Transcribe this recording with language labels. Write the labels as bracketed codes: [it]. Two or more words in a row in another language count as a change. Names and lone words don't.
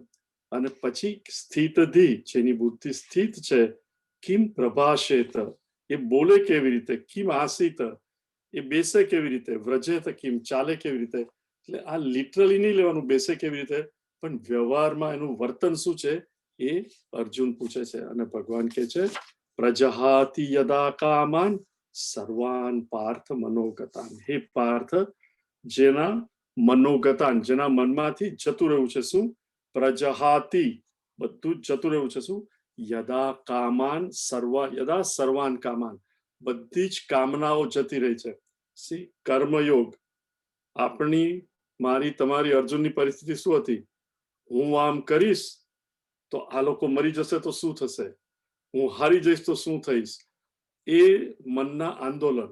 [gu] અને પછી સ્થિતધિ, જેની બુદ્ધિ સ્થિત છે, [sa] किम प्रभाषेत, [gu] એ બોલે કેવી રીતે, [sa] किम आसित, [gu] એ બેસે કેવી રીતે, [sa] व्रजेत किम, [gu] ચાલે કેવી રીતે. એટલે આ લિટરલી નહીં લેવાનું બેસે કેવી રીતે, પણ વ્યવહારમાં એનું વર્તન શું છે એ અર્જુન પૂછે છે. અને ભગવાન કહે છે [sa] प्रजहाति यदा कामान सर्वान पार्थ मनोगतान. [gu] હે પાર્થ, જેના મનોગતાન, જેના મનમાંથી જતું રહ્યું છે શું? પ્રજહાતિ, બધું જ જતું રહ્યું છે શું? [sa] यदा कामान यदा सर्वान कामान, [gu] બધી જ કામનાઓ જતી રહી છે. સી કર્મયોગ, આપણી, મારી, તમારી, અર્જુનની પરિસ્થિતિ શું હતી? હું આમ કરીશ તો આ લોકો મરી જશે તો શું થશે? હું હારી જઈશ તો શું થઈશ? એ મનના આંદોલન.